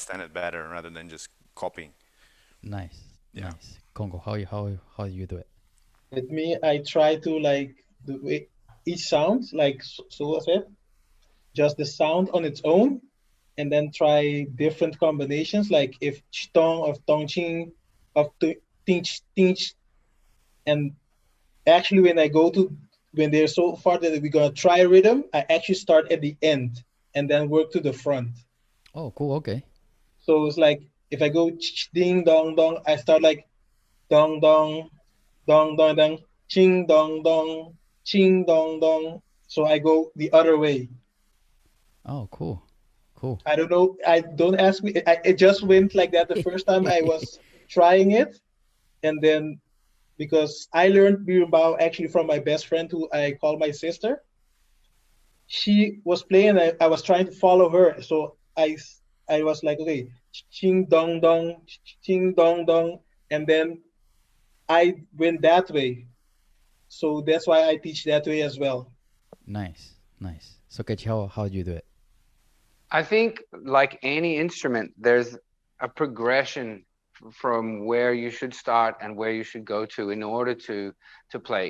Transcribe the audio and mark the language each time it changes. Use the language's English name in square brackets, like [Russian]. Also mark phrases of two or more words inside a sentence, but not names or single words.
[English] understand it better rather than just copying. Nice. Yeah. Nice. Congo, how you do it? With me, I try to like the way each sound, like Sula said, just the sound on its own, and then try different combinations, like if tong of tong ching of tinch tinch, and actually when they're so far that we're gonna try rhythm, I actually start at the end and then work to the front. Oh, cool. Okay. So it's like if I go ding dong dong, I start like dong dong dong dong dong ching dong dong. So I go the other way. Oh, cool. Cool. I don't know. I don't ask me. It just went like that the first time I was trying it, and then because I learned Berimbau actually from my best friend who I call my sister. She was playing, and I was trying to follow her. So I was like, okay, ching dong dong, ching dong dong, and then I went that way. So that's why I teach that way as well. Nice, nice. So, Ketch, how do you do it? I think, like any instrument, there's a progression from where you should start and where you should go to in order to play.